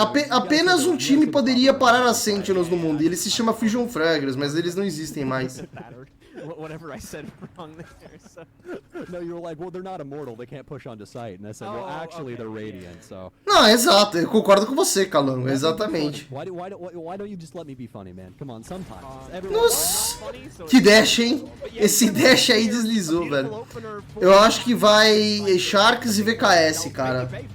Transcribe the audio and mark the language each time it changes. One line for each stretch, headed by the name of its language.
Portuguese: Apenas um time poderia parar as Sentinels no mundo, e ele se chama Fusion Fraggers, mas eles não existem mais.
English: Whatever I said wrong there, so. No, you were like, well, they're not immortal, they can't push onto sight. And I said, well, actually, they're radiant, so.
Portuguese: Não, exato, eu concordo com você, Calango, exatamente.
English: Why don't you just let me be funny, man? Come on, sometimes.
Portuguese: Nossa, que dash, hein? Esse dash aí deslizou, velho. Eu acho que vai Sharks e VKS, cara.